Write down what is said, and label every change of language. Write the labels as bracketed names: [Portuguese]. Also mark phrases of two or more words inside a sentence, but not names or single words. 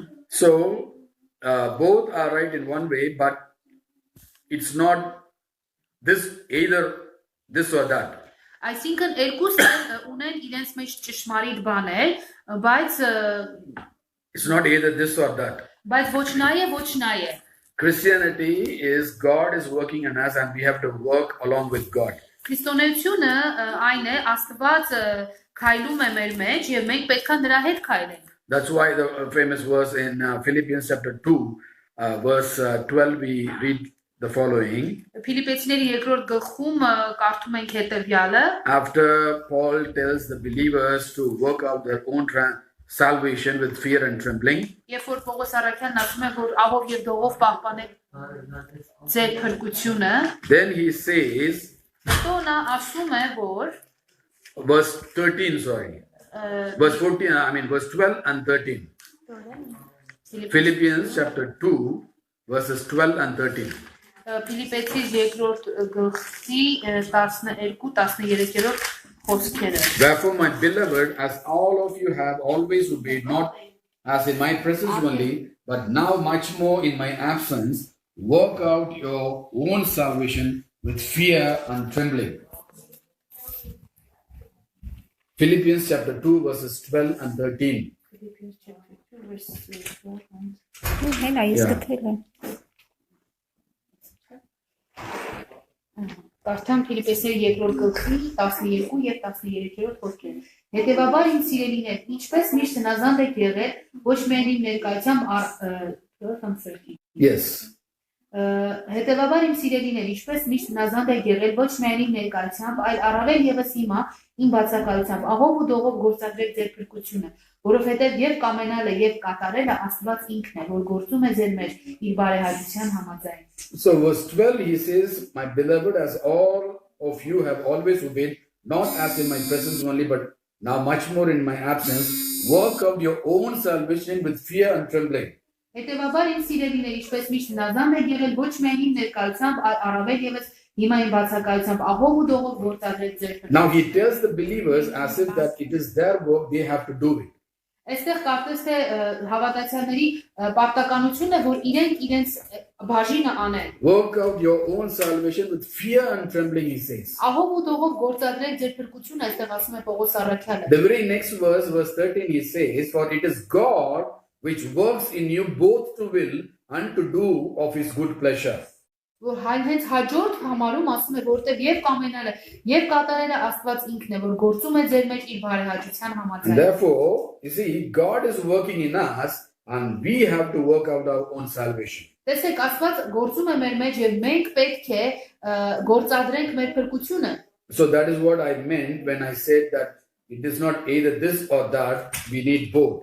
[English] So both are right in one way, but it's not either this or that. [Armenian] Այսինքն երկուսը ունեն իրենց մեջ ճշմարիտ բաներ, բայց [English] It's not either this or that. [Armenian] Բայց ոչ նա է, ոչ նա է։ [English] Christianity is God is working in us and we have to work along with God. [Armenian] Քրիստոնեությունը այն է, Աստված քայլում է մեր մեջ եւ մենք պետք է նրա հետ քայլենք։ [English] That's why the famous verse in Philippians chapter 2 verse 12 we read the following. [Armenian] Ֆիլիպեցիների երկրորդ գլխում կարդում ենք հետևյալը. [English] After Paul tells the believers to work out their own salvation with fear and trembling, [Armenian] Երբ որ Պողոս Արաքյանն ասում է, որ ահով եւ դողով պահպանեք ձեր փրկությունը, [English] then he says, [Armenian] հետո նա ասում է, որ [English] verse 13, sorry, verse 14, verse 12 and 13. Philippians chapter 2, verses 12 and 13. [Armenian] Ֆիլիպեցիս երկրորդ գլխի 12-13-րդ խոսքերը. [English] Therefore, my beloved, as all of you have always obeyed, not as in my presence only, but now much more in my absence, work out your own salvation with fear and trembling. Philippians chapter 2, verses 12 and 13. [Armenian] Կարդամ Ֆիլիպեսների երկրորդ գլխի 12 եւ 13-րդ խոսքերը. Հետևաբար իմ սիրելիներ, ինչպես միշտ հնազանդ եք եղել, ոչ միայն իմ ներկայությամբ [English] Yes. [Armenian] Հետևաբար իմ սիրելիներ, ինչպես միշտ հնազանդ եք եղել, ոչ միայն իմ ներկայությամբ, այլ առավել եւս հիմա իմ բացակայությամբ, ահով ու դողով գործադրեք ձեր փրկությունը, որովհետեւ եւ կամենալը եւ կատարելը Աստված ինքն է, որ գործում է ձեր մեջ իր բարեհաճության համաձայն. [English] So verse 12 he says, my beloved, as all of you have always obeyed, not as in my presence only, but now much more in my absence, work out your own salvation with fear and trembling. [Armenian] Հետևաբար իմ սիրելիներ, ինչպես միշտ հնազանդ եք եղել, ոչ միայն իմ ներկայությամբ, այլ առավել եւս հիմա իմ բացակայությամբ, ահով ու դողով գործադրեք ձեր փրկությունը. [English] Now he tells the believers as if that it is their work, they have to do it. [Armenian] Այստեղ կարծես թե հավատացյալների պարտականությունն է, որ իրենց բաժինը անեն. [English] Work out your own salvation with fear and trembling, he says. [Armenian] Ահով ու դողով գործադրեք ձեր փրկությունը, այստեղ ասում է Պողոս Առաքյալը. [English] The very next verse, verse 13, he says, for it is God which works in you both to will and to do of his good pleasure. [Armenian] Որ հենց հաջորդ համարում ասում է, որտեղ եւ կամենալը եւ կատարելը Աստված ինքն է, որ գործում է ձեր մեջ իր բարեհաճության համաձայն. [English] Therefore, you see, God is working in us and we have to work out our own salvation. [Armenian] Տեսեք, Աստված գործում է մեր մեջ եւ մենք պետք է գործադրենք մեր փրկությունը. [English] So that is what I meant when I said that it is not either this or that, we need both.